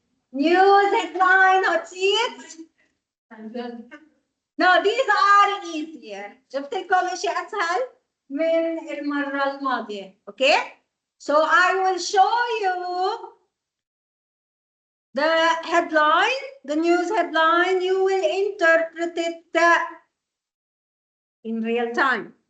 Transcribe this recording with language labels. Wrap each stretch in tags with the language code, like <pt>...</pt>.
<en>News headline hot seats. No, these are easier.</en> <ar>جبت لكم شيء أسهل من المرة الماضية.</ar> <en>Okay? So I will show you the headline, the news headline. You will interpret it in real time.</en>